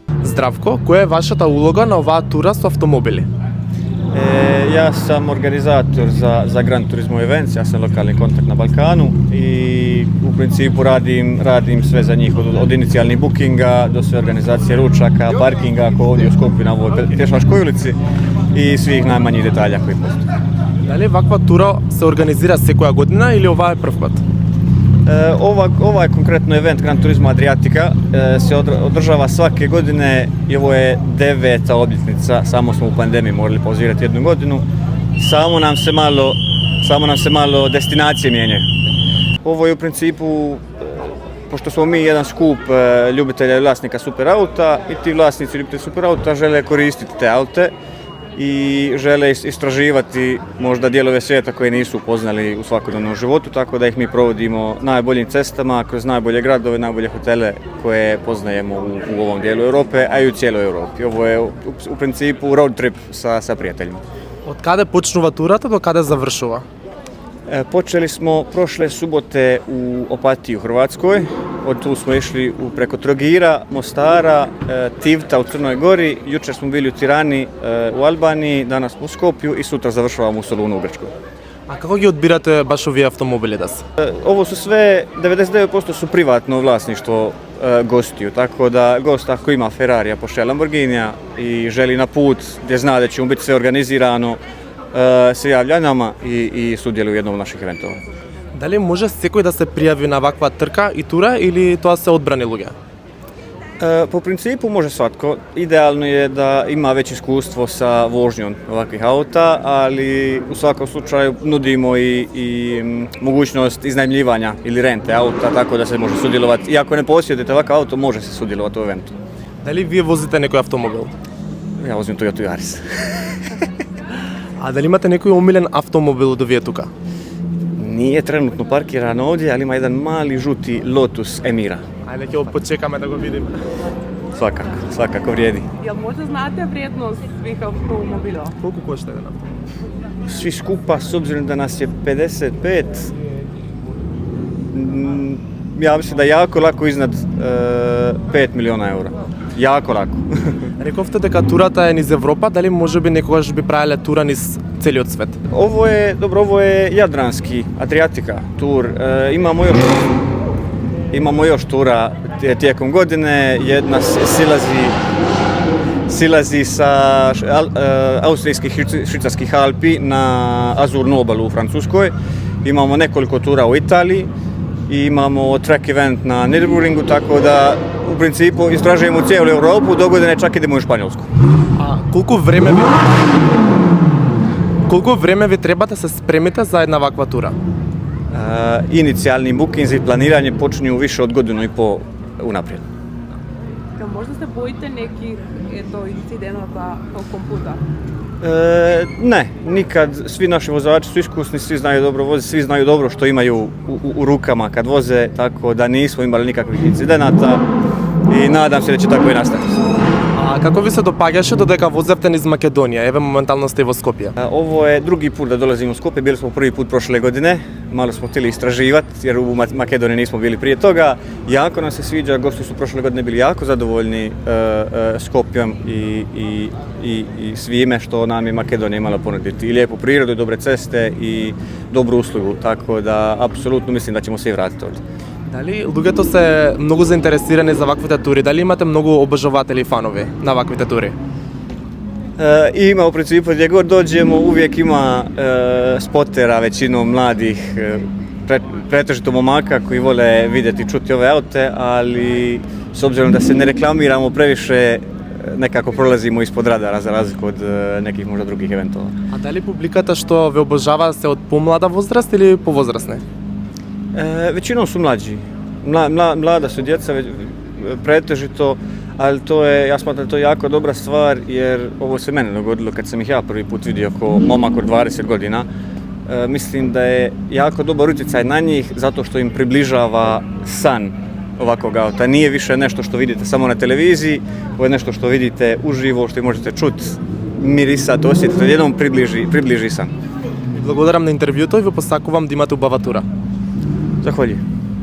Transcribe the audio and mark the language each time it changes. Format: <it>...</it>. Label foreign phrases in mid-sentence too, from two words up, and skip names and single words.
<mk>Zdravko, koja je vašата улога на оваа тура со автомобили?</mk> <hr>Ja sam organizator za Gran Turismo Events, ja sam lokalni kontakt na Balkanu i u principu radim sve za njih, od inicijalnih bookinga do sve organizacije ručaka, parkinga, ako ovdje u Skopju na ovoj pješačkoj ulici i svih najmanjih detalja koji postoje.</hr> <mk>Дали ваква тура се организира секоја година или ова е прв пат?</mk> <hr>Ovaj konkretno event Gran Turismo Adriatica se održava svake godine i ovo je 9. obljetnica, samo smo u pandemiji morali pauzirati jednu godinu, samo nam se malo destinacije mijenjaju. Ovo je u principu, pošto smo mi jedan skup ljubitelja i vlasnika superauta i ti vlasnici ljubitelji superauta žele koristiti te aute i žele istraživati možda dijelove svijeta koje nisu upoznali u svakodnevnom životu, tako da ih mi provodimo najboljim cestama, kroz najbolje gradove, najbolje hotele koje poznajemo u ovom dijelu Europe, a i u cijeloj Europi. Ovo je u principu</hr> <en>road trip</en> <hr>sa prijateljima.</hr> <mk>Од каде почнува турата до каде завршува?</mk> <hr>Počeli smo prošle subote u Opatiji u Hrvatskoj, od tu smo išli preko Trogira, Mostara, Tivta u Crnoj Gori, jučer smo bili u Tirani u Albaniji, danas smo u Skopju i sutra završavamo u Solunu u Grčkoj.</hr> <mk>А како ги одбирате баш овие автомобили да се?</mk> <hr>Ovo su sve, 99% su privatno vlasništvo gostiju, tako da gost ako ima Ferrarija, Porsche, Lamborghinija i želi na put gdje zna da će mu biti sve organizirano, se javlja nama i sudjeluje u jednom od naših eventova.</hr> <mk>Дали може секој да се пријави на ваква трка и тура или тоа се одбрани луѓе?</mk> <hr>Po principu može svatko. Idealno je da ima već iskustvo sa vožnjom ovakvih auta, ali u svakom slučaju nudimo i mogućnost iznajmljivanja ili rente auta, tako da se može sudjelovati. Iako ne posjedujete ovakav auto, može se sudjelovati u eventu.</hr> <mk>Дали вие возите некој автомобил?</mk> <hr>Ja vozim Toyota Yaris.</hr> <mk>А дали имате некој омилен автомобил до вие тука?</mk> <hr>Nije trenutno parkiran ovdje, ali ima jedan mali žuti Lotus Emira.</hr> <mk>Ајде ќе го почекаме да го видиме.</mk> <hr>Svakako vrijedi. Jel možda znate vrijednost svih automobila?</hr> <mk>Колку кошта еден автомобил?</mk> <hr>Svi skupa, s obzirom da nas je 55, ja mislim da jako lako iznad 5 miliona eura. Jako lako.</hr> <mk>Рековте дека турата е низ Европа, дали можеби некогаш би правеле тура низ целиот свет?</mk> <hr>Ovo je Jadranski, Adriatica tur. Imamo još tura tijekom godine. Jedna silazi sa austrijskih švicarskih Alpi na Azurnu obalu u Francuskoj. Imamo nekoliko tura u Italiji. I imamo</hr> <en>track event</en> <hr>na Nürburgringu, tako da u principu istražujemo cijelu Europu, do godine čak idemo u Španjolsku.</hr> <mk>А колку време ви треба да се спремите за една ваква тура?</mk> <hr>Inicijalni booking i planiranje počinju više od godinu i pol unaprijed. Jel možda se bojite nekih incidenata tokom puta? Ne, nikad. Svi naši vozači su iskusni, svi znaju dobro voziti, svi znaju dobro što imaju u rukama kad voze, tako da nismo imali nikakvih incidenata i nadam se da će tako i nastaviti.</hr> <mk>А како ви се допаѓаше додека возевте низ Македонија? Еве моментално сте во Скопје.</mk> <hr>Ovo je drugi put da dolazimo u Skopje, bili smo prvi put prošle godine, malo smo htjeli istraživati jer u Makedoniji nismo bili prije toga. Jako nam se sviđa, gosti su prošle godine bili jako zadovoljni Skopjom i svime što nam je Makedonija imala ponuditi. I lijepu prirodu, dobre ceste i dobru uslugu, tako da apsolutno mislim da ćemo se i vratiti ovdje.</hr> <mk>Дали луѓето се многу заинтересирани за ваквите тури? Дали имате многу обожаватели и фанови на ваквите тури?</mk> <hr>Ima u principu gdje god dođemo uvijek ima spotera, većinom mladih, pretežito momaka koji vole vidjeti i čuti ove aute, ali s obzirom da se ne reklamiramo previše, nekako prolazimo ispod radara za razliku od nekih možda drugih eventova.</hr> <mk>А дали публиката што ве обожава се од помлада возраст или повозрастни?</mk> <hr>Većinom su mlađi. Mlada su djeca pretežito, ali ja smatram da je to jako dobra stvar jer ovo se mene dogodilo kad sam ih ja prvi put vidio kao momak od 20 godina. Mislim da je jako dobar utjecaj na njih zato što im približava san ovakvog auta. Nije više nešto što vidite samo na televiziji, ovo je nešto što vidite uživo, što možete čuti, mirisati, osjetiti, jednom približi san.</hr> <mk>Благодарам на интервјуто и ви посакувам да имате убава тура.</mk> <hr>Zahvaljujem.</hr>